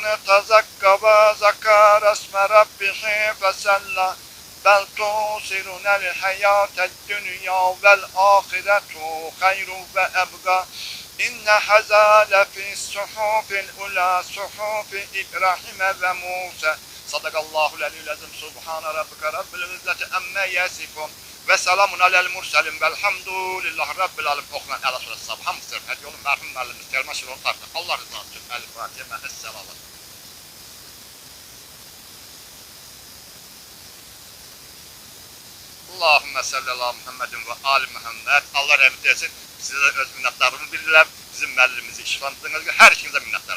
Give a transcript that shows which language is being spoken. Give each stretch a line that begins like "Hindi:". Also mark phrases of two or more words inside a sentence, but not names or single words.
Arabic: تزكى وذكر اسم ربه فصلى بل تؤثرون الحياة الدنيا والآخرة خير وأبقى إن هذا لفي الصحف الأولى صحف إبراهيم وموسى صدق الله العلي العظيم سبحان ربك رب العزة عما يصفون وسلام على المرسلين والحمد لله رب العالمين.
Azerbaijani: Oxunan Əla surəsi sabah hamısı hədiyyə olun mərhum müəllimiz Telman Şirinoğlu Fəxri. Allah rızası üçün
Arabic: الفاتحة مع الصلوات. اللهم صل على محمد وآل محمد.
Azerbaijani: Allah rəhmət etsin. Sizə də öz minnətdarımı bilirəm. Bizim müəllimizi işfandığınız gibi hər ikinizə minnətdarım.